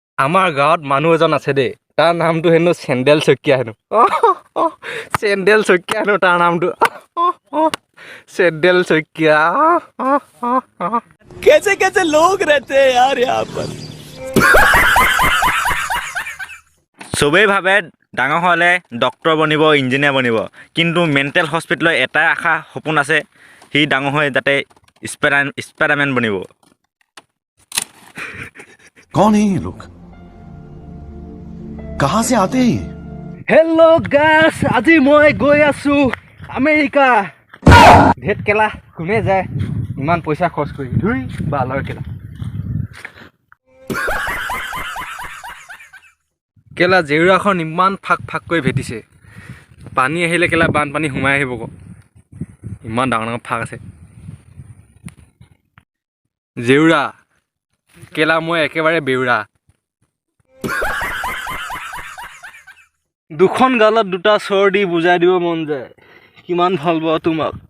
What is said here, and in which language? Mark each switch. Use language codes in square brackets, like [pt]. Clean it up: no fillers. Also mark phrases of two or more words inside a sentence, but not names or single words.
[as] আমাৰ গাঁৱত মানুহ এজন আছে দেই তাৰ নামটো হেনো চেণ্ডেল শইকীয়া হেনো চেণ্ডেল শইকীয়া হেনো তাৰ নামটো চেণ্ডেল শইকীয়া [hi] कैसे कैसे लोग रहते हैं यार यहाँ पर [as] চবেই ভাবে ডাঙৰ হ'লে ডক্তৰ বনিব ইঞ্জিনিয়াৰ বনিব কিন্তু [en] mental hospitalৰ [as] এটাই আশা সপোন আছে সি ডাঙৰ হৈ যাতে স্পাইডাৰমেন বনিব [hi] कौन है ये लोग कहां से आते हैं [en] hello guys [as] আজি মই গৈ আছো আমেৰিকা ধেত কেলা কোনে যায় ইমান পইচা খৰচ কৰি ধুই বালৰ কেলা কেলা জেউৰাখন ইমান ফাক ফাককৈ ভেটিছে পানী আহিলে কেলা বানপানী সোমাই আহিব ক ইমান ডাঙৰ ডাঙৰ ফাক আছে জেউৰা কেলা মই একেবাৰে বেউৰা দুখন গালত দুটা চৰ দি বুজাই দিব মন যায় কিমান ভাল পাওঁ তোমাক